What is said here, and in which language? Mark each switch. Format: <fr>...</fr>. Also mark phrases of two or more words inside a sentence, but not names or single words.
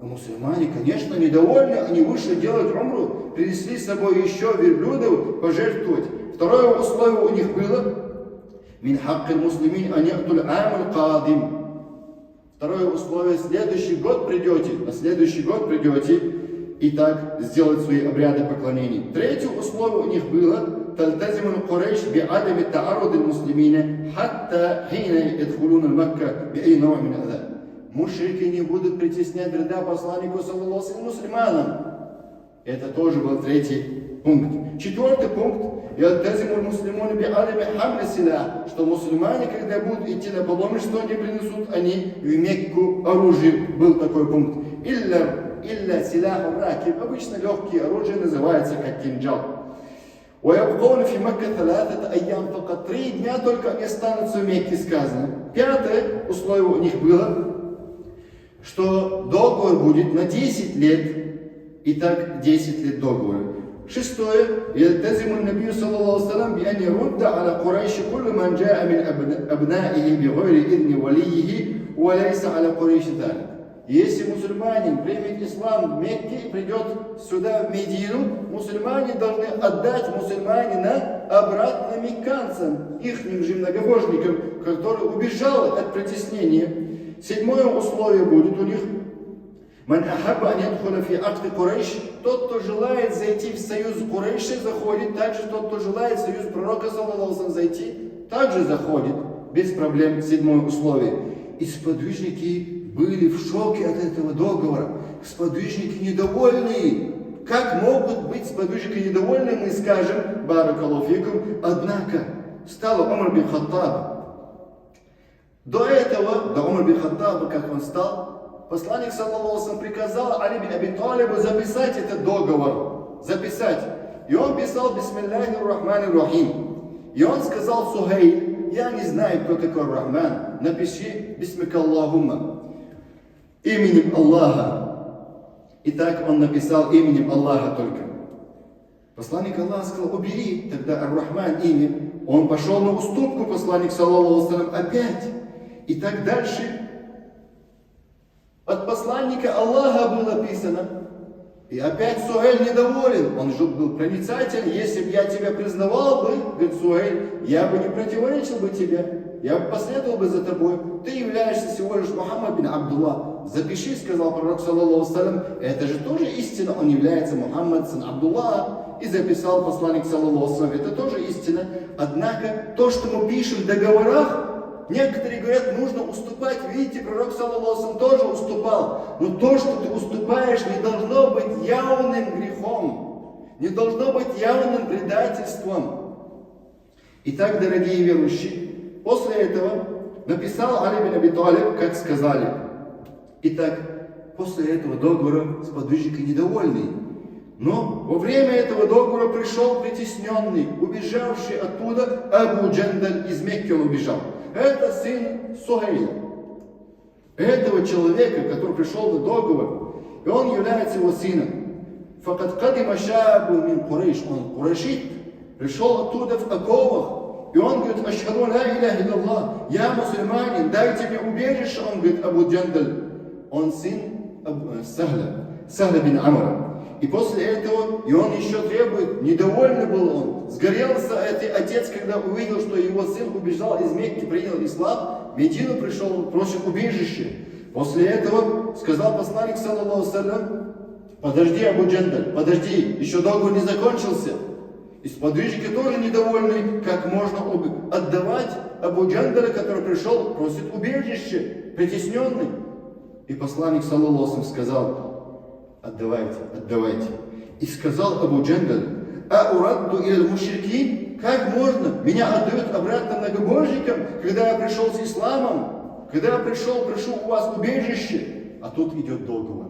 <ru>Но мусульмане, конечно, недовольны, они вышли делать умру, принесли с собой еще верблюдов пожертвовать. Второе условие у них было:</ru> <ar>من حق المسلمين أن يأتوا العام القادم.</ar> <ru>Второе условие: следующий год придете, на следующий год придете, и так сделать свои обряды поклонений. Третье условие у них было:</ru> <ar>تلتزم قريش بعدم تعرض المسلمين حتى حين دخولهم مكة بأي نوع من العذاب.</ar> <ru>Мушрики не будут притеснять вреда посланнику,</ru> <ar>صلى الله عليه وسلم,</ar> <ru>мусульманам. Это тоже был третий пункт. Четвертый пункт:</ru> <ar>يلتزم المسلمون بعدم حمل السلاح,</ar> <ru>что мусульмане, когда будут идти на паломничество, не принесут они в Мекку оружие. Был такой пункт.</ru> <ar>إلا سلاح الراكب,</ar> <ru>обычно легкие оружия называется как кинжал.</ru> <ar>وَيَبْقَوْنَ فِي مَكَّةَ ثَلَاثَةَ أَيَّامٍ فَقَدْ.</ar> <ru>3 дня только они останутся в Мекке, сказано. Пятое условие у них было, что договор будет на 10 лет. Итак, 10 лет договора. Шестое:</ru> <ar>يلتزم النبي صلى الله عليه وسلم بأن يرد على قريش كل من جاء من أبنائه بغير إذن وليه وليس على قريش ذلك.</ar> <ru>Если мусульманин примет ислам в Мекке и придет сюда, в Медину, мусульмане должны отдать мусульманина обратно мекканцам, ихним же многобожникам, который убежал от притеснения. Седьмое условие будет у них.</ru> <ar>من أحب أن يدخل في عقد قريش,</ar> <ru>тот, кто желает зайти в союз Курайши, заходит. Также тот, кто желает в союз пророка,</ru> <ar>صلى الله عليه وسلم,</ar> <ru>зайти, также заходит. Без проблем. Седьмое условие. И сподвижники были в шоке от этого договора. Сподвижники недовольные. Как могут быть сподвижники недовольны, мы скажем,</ru> <ar>بارك الله فيكم.</ar> <ru>Однако, стал Умар бин Хаттаб. До этого, до Умар бин Хаттаба, как он стал, посланник,</ru> <ar>صلى الله عليه وسلم,</ar> <ru>приказал Али бин Аби Талибу записать этот договор. Записать. И он писал</ru> <ar>بسم الله الرحمن الرحيم.</ar> <ru>И он сказал Сухейль: я не знаю, кто такой Рахман.</ru> <ar>Напиши باسمك اللهم.</ar> <ru>Именем Аллаха. Итак, он написал именем Аллаха только. Посланник Аллаха сказал: убери тогда Ар-Рахман имя. Он пошел на уступку, посланник,</ru> <ar>صلى الله عليه وسلم,</ar> <ru>опять. И так дальше. От посланника Аллаха было написано. И опять Сухейль недоволен. Он же был проницатель. Если бы я тебя признавал бы, говорит Сухейль, я бы не противоречил бы тебе. Я бы последовал бы за тобой. Ты являешься всего лишь Мухаммад бин Абдулла. Запиши, сказал пророк,</ru> <ar>صلى الله عليه وسلم.</ar> <ru>Это же тоже истина. Он является Мухаммад сын Абдулла. И записал посланник,</ru> <ar>صلى الله عليه وسلم.</ar> <ru>Это тоже истина. Однако, то, что мы пишем в договорах, некоторые говорят, нужно уступать. Видите, пророк,</ru> <ar>صلى الله عليه وسلم,</ar> <ru>тоже уступал. Но то, что ты уступаешь, не должно быть явным грехом. Не должно быть явным предательством. Итак, дорогие верующие, после этого написал Али бин Аби Талиб, как сказали. Итак, после этого договора сподвижники недовольны. Но во время этого договора пришел притесненный, убежавший оттуда Абу Джандаль, из Мекки он убежал. Это сын Сухейля. Этого человека, который пришел до договора, и он является его сыном.</ru> <ar>فقد قدم شاب من قريش,</ar> <ru>он курайшит, пришел оттуда в оковах. И он говорит:</ru> <ar>أشهد لا إله إلا الله,</ar> <ru>я мусульманин, дайте мне убежище. Он говорит: Абу Джандаль, он сын Сахля бин Амра. И после этого, и он еще требует, недовольный был он, сгорелся этот отец, когда увидел, что его сын убежал из Мекки, принял ислам, в Медину пришел, он просит убежище. После этого сказал посланник,</ru> <ar>صلى الله عليه وسلم:</ar> <ru>подожди, Абу Джандаль, подожди, еще договор не закончился. И сподвижники тоже недовольны, как можно отдавать Абу Джандаля, который пришел, просит убежище, притесненный. И посланник,</ru> <ar>صلى الله عليه وسلم,</ar> <ru>сказал: отдавайте, отдавайте. И сказал Абу Джандаль:</ru> <ar>أ أرد إلى المشركين,</ar> <ru>как можно? Меня отдают обратно многобожникам, когда я пришел с исламом, когда я пришел, прошу у вас убежище. А тут идет договор.</ru>